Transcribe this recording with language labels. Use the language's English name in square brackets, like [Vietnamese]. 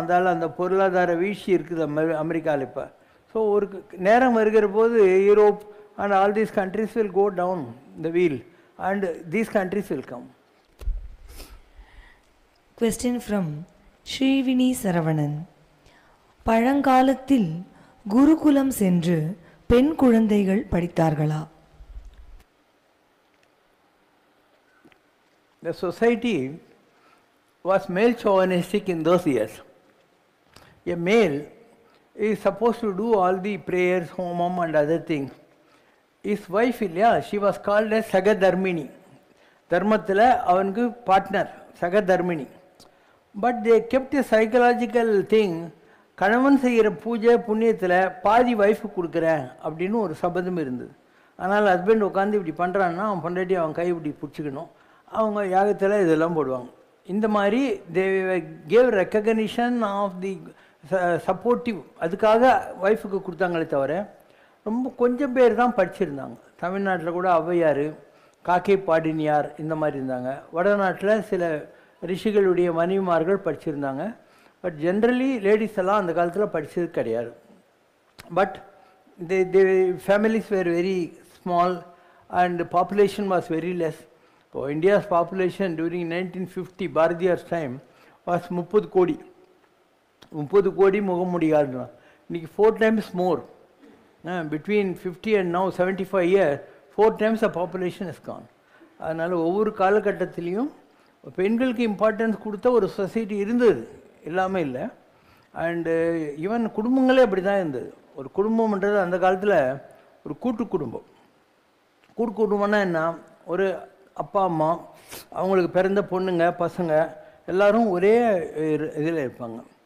[Tamil] அதால் அந்த பொருளாதார வீழ்ச்சி இருக்குது அமெரிக்காவில் இப்போ. ஸோ ஒரு நேரம் வருகிற போது [English] Europe and all these countries will go down the wheel and these countries will come. Question from [Tamil] ஸ்ரீவினி Saravanan. பழங்காலத்தில் குருகுலம் சென்று பெண் குழந்தைகள் படித்தார்களா? [English] The society was male chauvinistic in those years. A male is supposed to do all the prayers, homam and other things. His wife, she was called as Sagadharmini. [Tamil] Dharmathila avanku partner, Sagadharmini. [English] But they kept a psychological thing, [Tamil] கணவன் செய்கிற பூஜை புண்ணியத்தில் பாதி wife கொடுக்குறேன் அப்படின்னு ஒரு சபதம் இருந்தது. ஆனால் ஹஸ்பண்ட் உட்காந்து இப்படி பண்ணுறான்னா அவன் பொண்டாட்டி அவன் கை இப்படி பிடிச்சிக்கணும். அவங்க யாகத்தில் இதெல்லாம் போடுவாங்க. இந்த மாதிரி [English] they gave recognition of the supportive, [Tamil] அதுக்காக ஒய்ஃபுக்கு கொடுத்தாங்களே தவிர ரொம்ப கொஞ்சம் பேர் தான் படிச்சிருந்தாங்க. தமிழ்நாட்டில் கூட ஔவையார், காக்கை பாடினியார் இந்த மாதிரி இருந்தாங்க. வடநாட்டில் சில ரிஷிகளுடைய மனைவிமார்கள் படிச்சிருந்தாங்க. [English] but generally ladies [Tamil] எல்லாம் அந்த காலத்தில் படித்தது கிடையாது. [English] But the families were very small and population was very less. இப்போ India's population during 1950 Bharathiyar's time was 30 கோடி. [Tamil] 30 கோடி முகமுடியாது. இன்றைக்கி 4 [English] times more. Between 50 and now 75 years 4 times the population is gone. [Tamil] அதனால் ஒவ்வொரு காலகட்டத்திலையும் பெண்களுக்கு இம்பார்ட்டன்ஸ் கொடுத்த ஒரு சொசைட்டி இருந்தது, இல்லாமல் இல்லை. அண்டு ஈவன் குடும்பங்களே அப்படி தான் இருந்தது. ஒரு குடும்பம்ன்றது அந்த காலத்தில் ஒரு கூட்டு குடும்பம். கூட்டு குடும்பம்னா என்ன, ஒரு அப்பா அம்மா, அவங்களுக்கு பிறந்த பொண்ணுங்க பசங்க எல்லாரும் ஒரே இதில் இருப்பாங்க.